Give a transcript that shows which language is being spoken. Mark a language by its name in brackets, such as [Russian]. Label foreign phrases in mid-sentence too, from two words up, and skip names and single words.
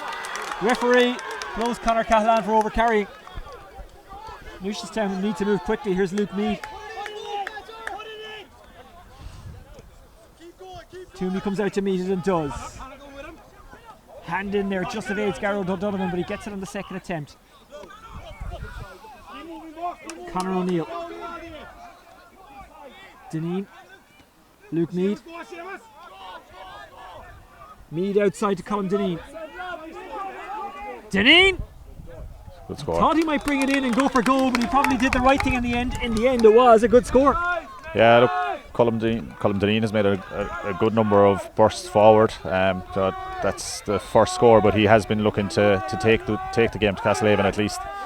[English] Referee blows Conor Cahalan for overcarrying. Newcestown need to move quickly. Here's Luke Meade. Toomey comes out to meet it and does. Hand in there, just evades Garrod O'Donovan, but he gets it on the second attempt. Conor O'Neill. Deneen. Luke Meade. Meade outside to Colin Deneen. Deneen! Good score. Thought he might bring it in and go for goal, but he probably did the right thing in the end. In the end, it was a good score. Yeah, look, Colin Deneen has made a good number of bursts forward. So that's the first score, but he has been looking to take the game to Castlehaven at least.